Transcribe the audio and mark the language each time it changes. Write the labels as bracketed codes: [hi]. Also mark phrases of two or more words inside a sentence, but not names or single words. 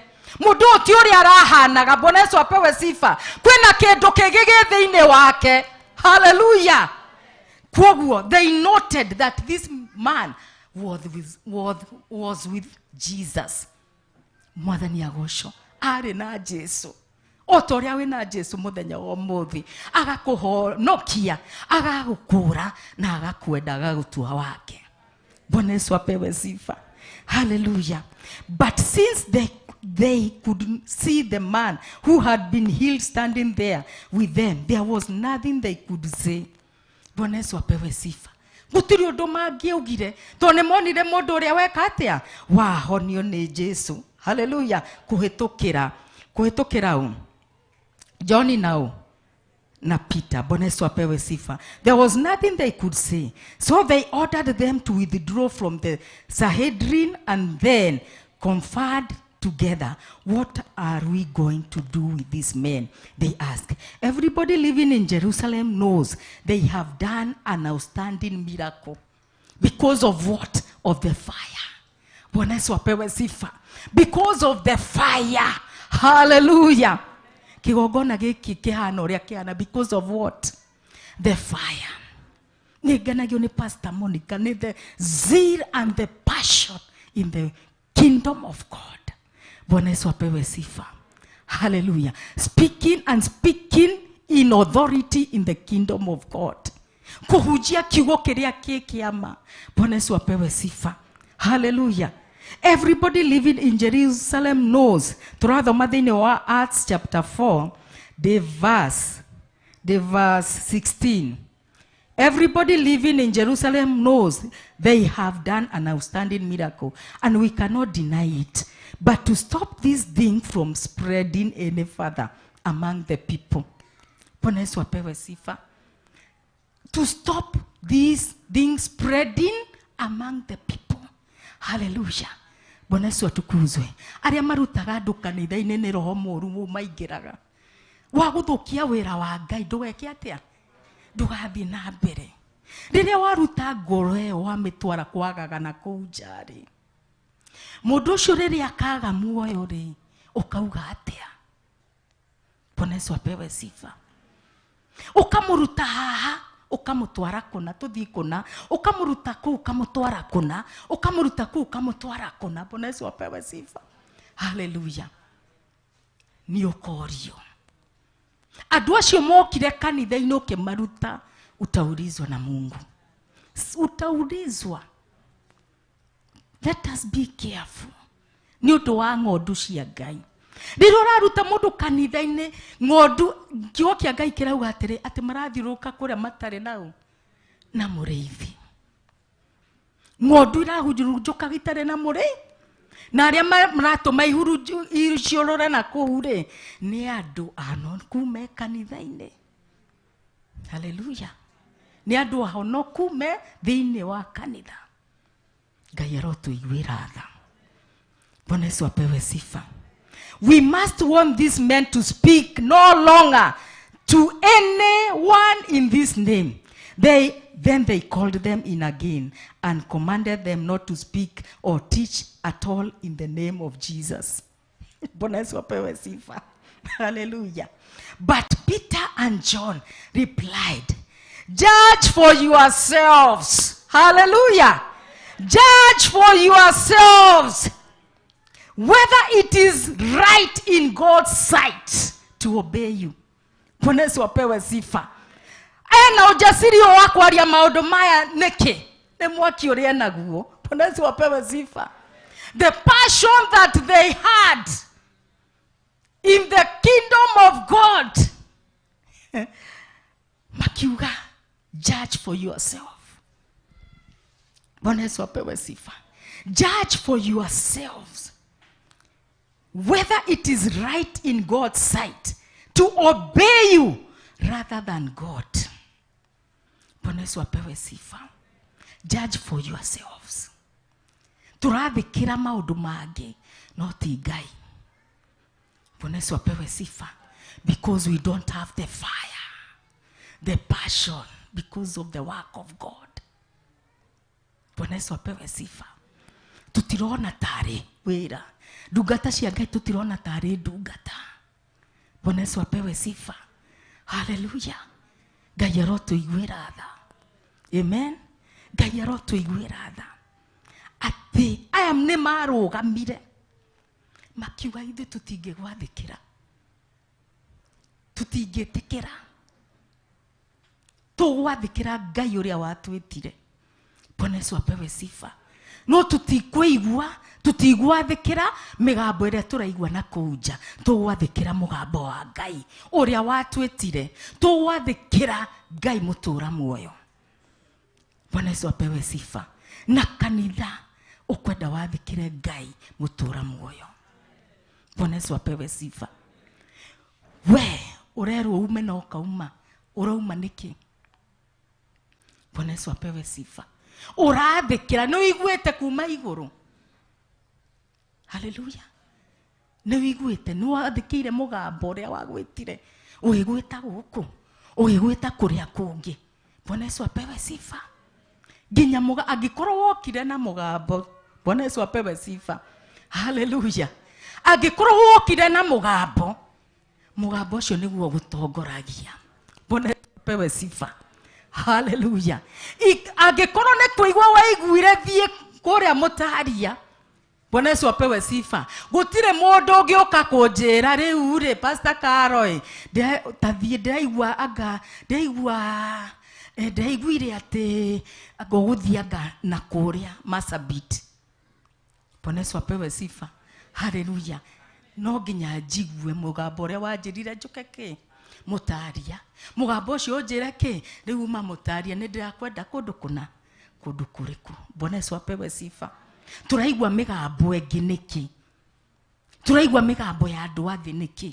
[ki] Mũndũ ũyũ ti ũrĩa arahanaga. [sw] Bwana Yesu apewe sifa. [ki] Kwĩna kĩndũ kĩngĩ gĩ thĩinĩ wake. Hallelujah. Kwoguo, [en] they noted that this man was with Jesus. [ki] Mwathani agocwo, arĩ na Jesu. O ta ũrĩa wĩna Jesu mũthenya wa ũmũthĩ, agakũhonokia, agagũkũra na agakwenda, agagũtua wake. [sw] Bwana Yesu apewe sifa. Hallelujah. [en] But since they could see the man who had been healed standing there with them, there was nothing they could say. [sw] Bwana Yesu apewe sifa. [ki] Gũtirĩ ũndũ mangĩaugire, tondũ nĩ monire mũndũ ũrĩa weka atĩa? Wahonio nĩ Jesu. Hallelujah. Kũhĩtũkĩra ũ? John na Peter. [sw] Bwana Yesu apewe sifa. [en] There was nothing they could say. So they ordered them to withdraw from the Sanhedrin and then conferred together. What are we going to do with these men? They asked. Everybody living in Jerusalem knows they have done an outstanding miracle. Because of what? Of the fire. [sw] Bwana Yesu apewe sifa. [en] Because of the fire. Hallelujah. [ki] Kigogona gĩkĩ kĩhana ũrĩa kĩhana. [en] Because of what? The fire. [ki] Nĩngenagio nĩ Pastor Monica, nĩ [en] the zeal and the passion in the kingdom of God. [sw] Bwana Yesu apewe sifa. Hallelujah. [en] Speaking in authority in the kingdom of God. [ki] Kuhujia kiugo kĩrĩa kĩama. [sw] Bwana Yesu apewe sifa. Hallelujah. [en] Everybody living in Jerusalem knows. [ki] Turathoma thĩinĩ wa [en] Acts chapter 4, the verse 16. Everybody living in Jerusalem knows they have done an outstanding miracle, and we cannot deny it. But to stop this thing from spreading any further among the people. [sw] Bwana Yesu apewe sifa. [en] To stop this thing spreading among the people. [sw] Hallelujah. Bwana Yesu atukuzwe. [ki] Arĩa marutaga andũ kanitha-inĩ nĩ roho mũru maingĩraga. Wa gũthũkia wĩra wa Ngai ndũgeke atĩa? Ndũgathiĩ na mbere. Rĩrĩa waruta ngoro ĩyo wamĩtwara kwagaga na kũu nja rĩ, mũndũ ũcio rĩrĩa akaga muoyo rĩ, ũkauga atĩa? [sw] Bwana Yesu apewe sifa. [ki] Ũkamũruta haha, ũkamũtwara kũna, tũthiĩ kũna, ũkamũruta kũu, ũkamũtwara kũna, ũkamũruta kũu, ũkamũtwara kũna. [sw] Bwana Yesu apewe sifa. [ki] Hallelujah. Nĩ ũkorio. Andũ acio mokire kanitha-inĩ ũkĩmaruta, [sw] utaulizwa na Mungu. Utaulizwa. [en] Let us be careful. [ki] Nĩ ũndũ wa ng'ondu cia Ngai. Rĩrĩa ũraruta mũndũ kanitha-inĩ, ng'ondu kiugo kĩa Ngai kĩrauga atĩrĩ, atĩ marathiũrũrũka kũrĩa matarĩ na mũrĩithi. Ng'ondu irahurunjũka itarĩ na mũrĩithi. Na arĩa maratũma iciũrũre na kũu rĩ, nĩ andũ anoku me kanitha-inĩ. Hallelujah. Nĩ andũ ahonoku me thĩinĩ wa kanitha. Ngai arotũiguĩra tha. [sw] Bwana Yesu apewe sifa. [en] We must warn these men to speak no longer to anyone in this name. Then they called them in again and commanded them not to speak or teach at all in the name of Jesus. Hallelujah. But Peter and John replied, judge for yourselves. Hallelujah. Judge for yourselves whether it is right in God's sight to obey you. [sw] Bwana Yesu apewe sifa. Na ujasiri wa [ki] kwaria maũndũ maya nĩkĩ? Nĩ mwaki ũrĩa naguo. [sw] Bwana Yesu apewe sifa. [en] The passion that they had in the kingdom of God. [ki] Makiuga, [en] judge for yourself. [sw] Bwana Yesu apewe sifa. [en] Judge for yourselves whether it is right in God's sight to obey you rather than God. [sw] Bwana Yesu apewe sifa. [en] Judge for yourselves. [ki] Tũrathikĩra maũndũ mangĩ no ti Ngai. [sw] Bwana Yesu apewe sifa. [en] Because we don't have the fire, the passion, because of the work of God. [sw] Bwana Yesu apewe sifa. [ki] Tutirona tari wĩra. Ndungata cia Ngai tutirona tari ndungata. [sw] Bwana Yesu apewe sifa. Hallelujah. [ki] Ngai arotũiguĩra tha. Amen. Ngai arotũiguĩra tha. Atĩ aya nĩ marũgamire makiuga ithuĩ tũtingĩgwathĩkĩra, tũtingĩtĩkĩra, tũgwathĩkĩra Ngai ũrĩa watwĩtire. [sw] Bwana Yesu apewe sifa. [ki] No tũtikũigua, tũtigwathĩkĩra mĩgambo ĩrĩa tũraigua na kũnja. Tũgwathĩkĩra mũgambo wa Ngai ũrĩa watwĩtire. Tũgwathĩkĩra Ngai mũtũra muoyo. [sw] Bwana Yesu apewe sifa. [ki] Na kanitha ukwenda wathĩkĩre Ngai mũtũra muoyo. [sw] Bwana Yesu apewe sifa. [ki] We urerwo ume na ukauma, urauma nĩkĩ? [sw] Bwana Yesu apewe sifa. [ki] Ũrathĩkĩra, nĩ ũiguĩte kuma igũrũ. Hallelujah. Nĩ ũiguĩte, nĩ wathĩkĩire mũgambo ũrĩa wagwĩtire. Ũgĩgwĩta gũkũ, ũgĩgwĩta kũrĩa kũngĩ. [sw] Bwana Yesu apewe sifa. [ki] Nginya angĩkorwo wokire na mũgambo. [sw] Bwana Yesu apewe sifa. Hallelujah. [ki] Angĩkorwo wokire na mũgambo, mũgambo ũcio nĩguo gũtongoragia. [sw] Bwana Yesu apewe sifa. Hallelujah. [ki] Angĩkorwo nĩ kũigua waiguire thiĩ kũrĩa mũtaria. [sw] Bwana Yesu apewe sifa. [ki] Gũtirĩ mũndũ ũngĩũka kũnjĩra rĩu rĩ Pastor Carol tathiĩ ndaiguire atĩ ngũgũthianga na kũrĩa Marsabit. [sw] Bwana Yesu apewe sifa. Hallelujah. [ki] No nginya njigue mũgambo ũrĩa wanjĩrire njũke kĩ mũtaria. Mũgambo ũcio ũnjĩre kĩ rĩu uma mũtaria nĩ ndĩrakwenda kũndũ kũna, kũndũ kũrĩkũ. [sw] Bwana Yesu apewe sifa. [ki] Tũraigua mĩgambo ĩngĩ nĩkĩ? Tũraigua mĩgambo ya andũ athĩ nĩkĩ?